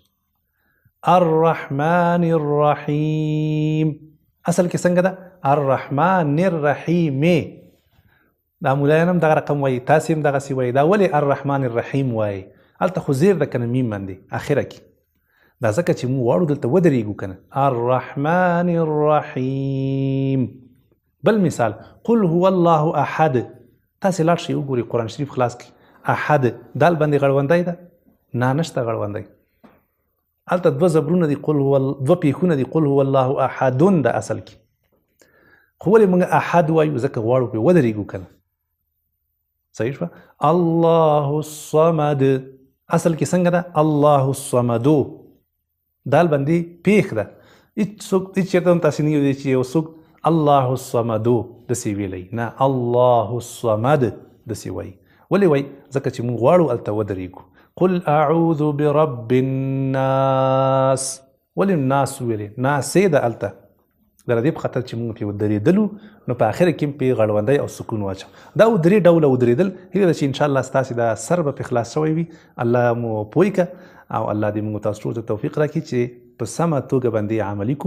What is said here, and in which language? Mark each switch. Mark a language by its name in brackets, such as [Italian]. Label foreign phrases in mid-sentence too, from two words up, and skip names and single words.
[Arabic] الرحمن الرحیم [Pashto] اصل کې څنګه ده [Arabic] الرحمن الرحیم. [Pashto] دا مولایان هم دغه رقم وایي تاسې هم دغسې وایي. دا ولې [Arabic] الرحمن الرحیم [Pashto] وایي هلته خو زیر ده که نه میم باندې اخره کې دا ځکه چې موږ واړو دلته ودرېږو که نه [Arabic] الرحمن الرحیم. [Pashto] بل مثال [Arabic] قل هو الله احد. [Pashto] تاسې لاړ شئ وګورئ قرآن شریف خلاص کړئ احد دال باندې غړوندی ده نه نشته غړوندی هلته 2 زبرونه دي 2 پیښونه دي [Arabic] قل هو الله احدون [Pashto] ده اصل کې خو ولې موږ احد وایو ځکه غواړو پرې ودرېږو که نه. صحیح شوه. [Arabic] الله الصمد [Pashto] اصل کې څنګه ده [Arabic] الله الصمدو [Pashto] دال باندې پیښ ده هیڅ چېرته هم تاسې نه یو دی چې یو څوک الله الصمدو داسې ویلی، نه، [Arabic] الله الصمد [Pashto] داسې وایي. ولې وایي؟ ځکه چې موږ غواړو هلته ودرېږو. [Arabic] قل اعوذ برب الناس. [Pashto] ولې ناس ویلې؟ ناسې ده هلته د دې په خاطر چې موږ پرې ودرېدلو، نو په آخره کې پرې غړوندی او سکون واچو. دا درې ډوله ودرېدل، هیله ده چې انشاءالله ستاسې دا سر به پرې خلاص شوی وي. الله مو پوی که او الله دې موږ تاسو ټولو ته توفیق راکړي چې په سمه توګه باندې عملي کړو.